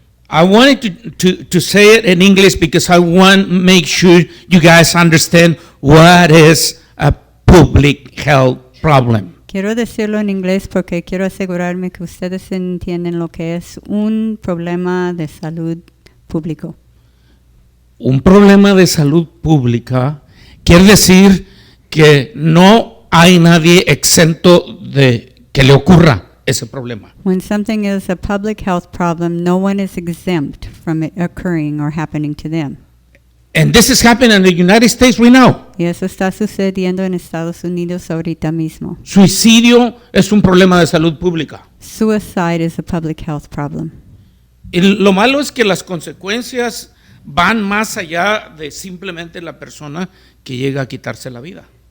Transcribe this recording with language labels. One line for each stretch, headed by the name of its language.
English: I wanted to say it in English because I want to make sure you guys understand what is a public health problem.
Spanish: Quiero decirlo en inglés porque quiero asegurarme que ustedes entienden lo que es un problema de salud público. Un problema de salud pública quiere decir que no hay nadie exento de que le ocurra ese problema.
English: When something is a public health problem, no one is exempt from it occurring or happening to them. And this is happening in the United States right now.
Spanish: Y eso está sucediendo en Estados Unidos ahorita mismo. Suicidio es un problema de salud pública.
English: Suicide is a public health problem.
Spanish: Y lo malo es que las consecuencias van más allá de simplemente la persona que llega a quitarse la vida.